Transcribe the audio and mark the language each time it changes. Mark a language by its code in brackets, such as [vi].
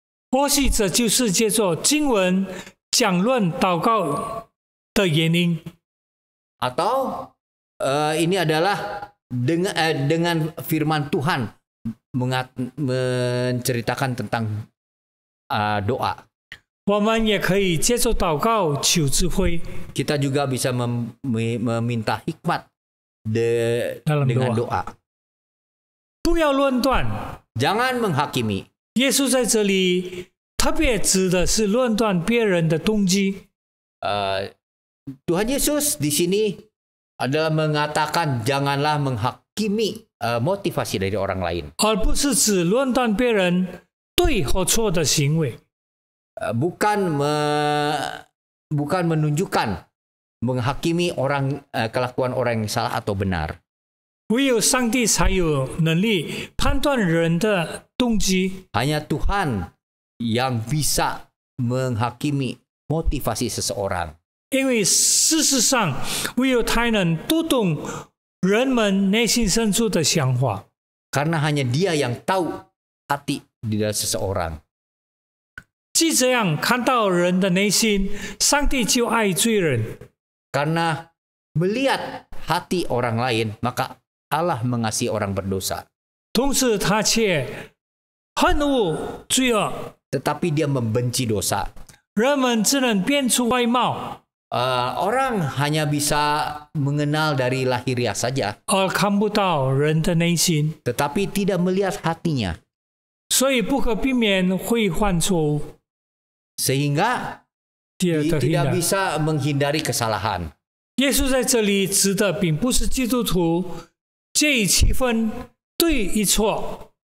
[zh] 或许这就是借着经文讲论祷告的原因。 [id] Atau ini adalah dengan firman Tuhan menceritakan tentang doa. [zh] 我们也可以借着祷告求智慧。 [id] Kita juga bisa meminta hikmat dengan doa. [zh] 不要论断。 [id] Jangan menghakimi. [zh] 耶稣在这里特别指的是论断别人的动机。 [id] Tuhan Yesus di sini adalah mengatakan janganlah menghakimi motivasi dari orang lain. [zh] 而不是指论断别人对或错的行为。 [id] Bukan menunjukkan menghakimi kelakuan orang yang salah atau benar. [zh] 唯有上帝才有能力判断人的动机。 [id] Hanya Tuhan yang bisa menghakimi motivasi seseorang. [zh] 因为事实上，唯有他能读懂人们内心深处的想法。 [id] Karena hanya Dia yang tahu hati di dalam seseorang. [zh] 既这样看到人的内心，上帝就爱罪人。 [id] Karena melihat hati orang lain, maka Allah mengasihi orang berdosa. [zh] 同时，他却恨恶罪恶。 [id] Tetapi Dia membenci dosa. [zh] 人们只能辨出外貌， [id] Orang hanya bisa mengenal dari lahiriah saja, [zh] 而看不到人的内心， [id] tetapi tidak melihat hatinya. [zh] 所以不可避免会犯错误。 [id] Sehingga [zh] 第二个 [id] tidak bisa menghindari kesalahan. [zh] 耶稣在这里指的并不是基督徒介意区分对与错，